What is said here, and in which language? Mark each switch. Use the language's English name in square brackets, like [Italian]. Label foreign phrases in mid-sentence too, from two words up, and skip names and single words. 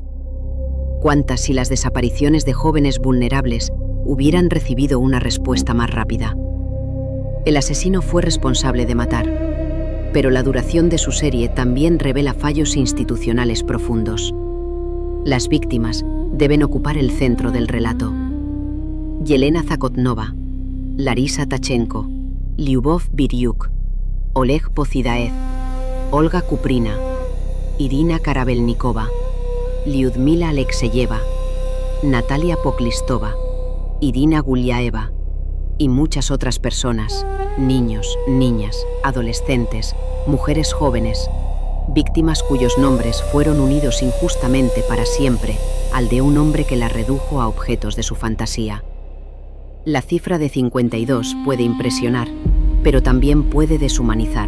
[Spanish] ¿Cuántas si las desapariciones de jóvenes vulnerables hubieran recibido una respuesta más rápida? El asesino fue responsable de matar, pero la duración de su serie también revela fallos institucionales profundos. Las víctimas deben ocupar el centro del relato. Yelena Zakotnova, Larisa Tachenko, Lyubov Biryuk, Oleg Pozidaev, Olga Kuprina, Irina Karabelnikova, Lyudmila Alexeyeva, Natalia Poklistova, Irina Gulyaeva y muchas otras personas, niños, niñas, adolescentes, mujeres jóvenes, víctimas cuyos nombres fueron unidos injustamente para siempre al de un hombre que las redujo a objetos de su fantasía. La cifra de 52 puede impresionar, pero también puede deshumanizar.